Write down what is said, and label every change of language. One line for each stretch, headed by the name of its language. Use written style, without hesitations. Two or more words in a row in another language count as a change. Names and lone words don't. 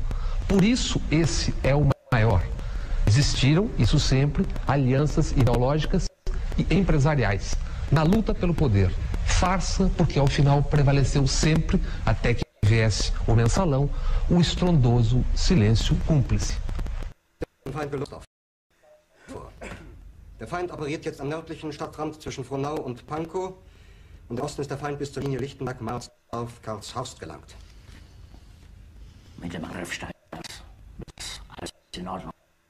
Portuguese: Por isso esse é o maior. Existiram, isso sempre, alianças ideológicas e empresariais na luta pelo poder. Farsa porque ao final prevaleceu sempre, até que viesse o mensalão, o estrondoso silêncio cúmplice.
German: Der Feind operiert jetzt am nördlichen Stadtrand zwischen Frohnau und Pankow und im Osten ist der Feind bis zur Linie Lichtenberg-Marsdorf Karlshorst gelangt. Mit dem Angriff Steins ist alles in Ordnung.